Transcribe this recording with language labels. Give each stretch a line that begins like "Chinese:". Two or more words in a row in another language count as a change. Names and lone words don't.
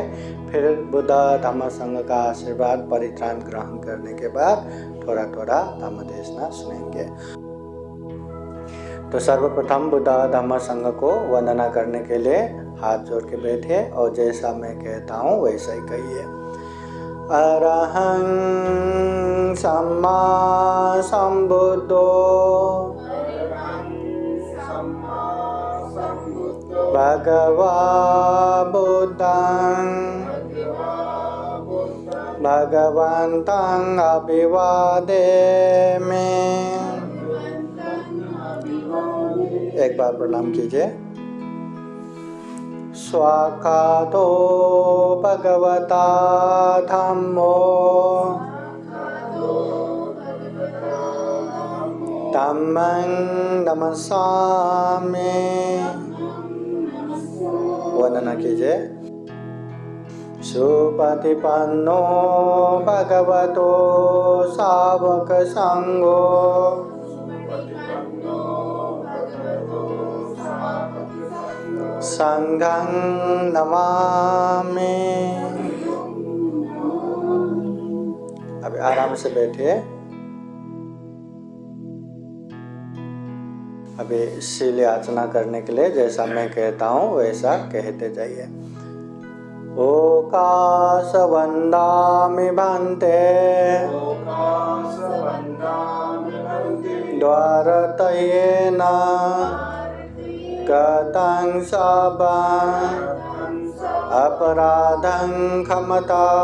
Hindi: फिर बुद्ध धम्म संघ का आशीर्वाद परित्राण ग्रहण करने के बाद थोड़ा थोड़ा धम्म देशना सुनेंगे। तो सर्वप्रथम बुद्ध धम्म संघ को वंदना करने के लिए हाथ जोड़ के बैठिए और जैसा मैं कहता हूँ वैसा ही कहिए।
Pali: अरहं सम्मा सम्बुद्धो भगवा बुद्धं भगवन्तं अभिवादेमि।
Hindi: एक बार प्रणाम कीजिए।
Pali: स्वाकातो भगवता धम्मो धम्मं नमस्सामि।
Hindi: वंदना कीजिए।
Pali: सुपतिपन्नो भगवतो सावक संघो संघं नमामि।
Hindi: अभी आराम से बैठिए। अभी शील याचना करने के लिए जैसा मैं कहता हूँ वैसा कहते जाइए।
Pali: ओकाश वंदामि भन्ते द्वारतयेन गतं सबं अपराधं क्षमता